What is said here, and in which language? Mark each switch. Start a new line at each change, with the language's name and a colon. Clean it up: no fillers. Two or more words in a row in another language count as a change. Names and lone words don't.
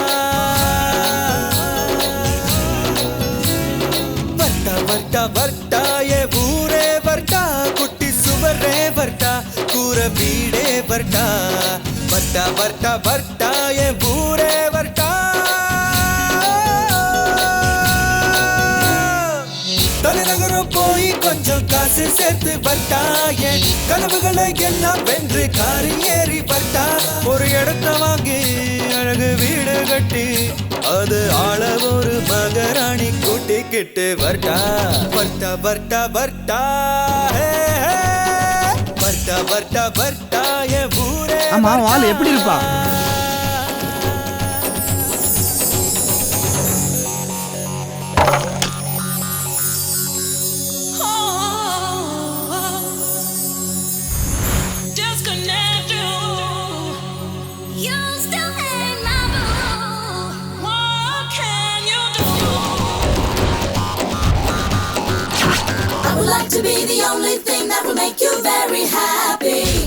Tamil: बरटा बरटा बरटा ये बूरे बरटा कुट्टी सुबरे बरटा कूर बीड़े बरटा बरटा बरटा बरटा ये बूरे बरटा தலைநகரம் போய் கொஞ்சம் காசு சேர்த்து பட்டா என் கனவுகளை எல்லாம் வென்று காரி ஏறி பட்டா ஒரு இடத்த வாங்கி அழகு வீடு கட்டி அது ஆள ஒரு மகராணி கூட்டிக்கிட்டு பட்டா பட்டா பட்டா பட்டா பட்டா பட்டா பட்டா என் ஊரே. ஆமா ஆள் எப்படி இருப்பா?
English: I would like to be the only thing that will make you very happy.